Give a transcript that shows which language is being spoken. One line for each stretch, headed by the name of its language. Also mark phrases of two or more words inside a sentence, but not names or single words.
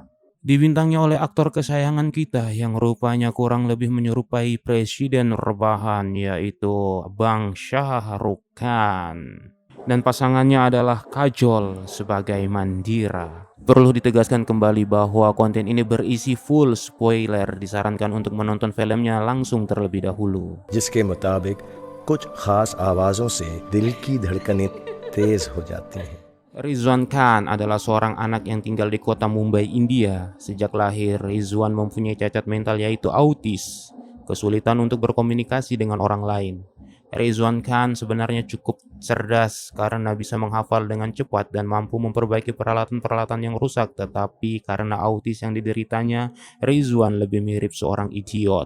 Indonesian: Dibintangi oleh aktor kesayangan kita yang rupanya kurang lebih menyerupai presiden rebahan, yaitu Bang Shah Rukh Khan. Dan pasangannya adalah Kajol sebagai Mandira. Perlu ditegaskan kembali bahwa konten ini berisi
English: full spoiler.
Indonesian: Disarankan untuk menonton filmnya langsung terlebih dahulu.
Hindi: जिसके मुताबिक कुछ खास आवाजों से दिल की धड़कनें तेज हो जाती हैं.
Indonesian: Rizwan Khan adalah seorang anak yang tinggal di kota Mumbai, India. Sejak lahir, Rizwan mempunyai cacat mental yaitu autis, kesulitan untuk berkomunikasi dengan orang lain. Rizwan Khan sebenarnya cukup cerdas karena bisa menghafal dengan cepat dan mampu memperbaiki peralatan-peralatan yang rusak, tetapi karena autis yang dideritanya, Rizwan lebih mirip seorang idiot.